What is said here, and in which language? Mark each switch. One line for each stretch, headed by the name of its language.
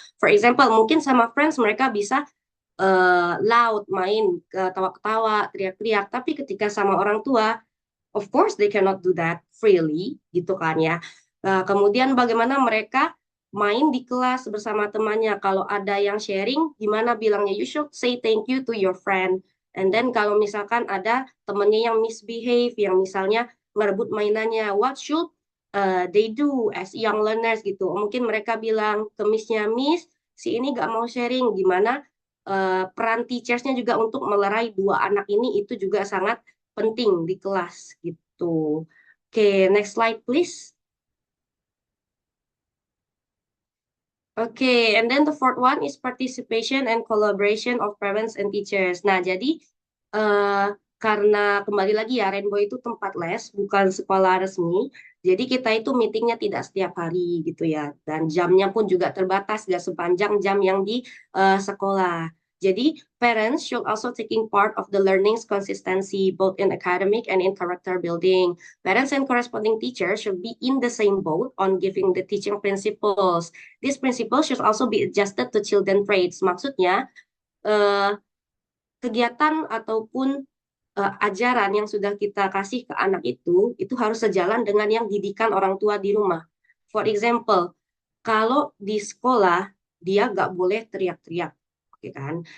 English: For example,
Indonesian: mungkin sama friends mereka bisa loud, main, ketawa-ketawa, teriak-teriak. Tapi ketika sama orang tua,
English: of course they cannot do that freely,
Indonesian: gitu kan ya. Kemudian bagaimana mereka main di kelas bersama temannya. Kalau ada yang sharing, gimana bilangnya?
English: You should say thank you to your friend. And then
Indonesian: kalau misalkan ada temennya yang misbehave, yang misalnya ngerebut mainannya,
English: what should they do as young learners
Indonesian: gitu? Mungkin mereka bilang ke missnya, Miss, si ini gak mau sharing. Gimana peran teachersnya juga untuk melerai dua anak ini itu juga sangat penting di kelas gitu. Oke, next slide please.
English: Oke, and then the fourth one is participation and collaboration of parents and teachers.
Indonesian: Nah, jadi eh, karena kembali lagi ya, Rainbow itu tempat les, bukan sekolah resmi. Jadi kita itu meetingnya tidak setiap hari gitu ya. Dan jamnya pun juga terbatas, gak sepanjang jam yang di sekolah. Jadi
English: parents should also taking part of the learning's consistency both in academic and in character building. Parents and corresponding teachers should be in the same boat on giving the teaching principles. This principle should also be adjusted to children traits.
Indonesian: Maksudnya, kegiatan ataupun ajaran yang sudah kita kasih ke anak itu harus sejalan dengan yang didikan orang tua di rumah.
English: For example,
Indonesian: kalau di sekolah dia nggak boleh teriak-teriak, oke kan?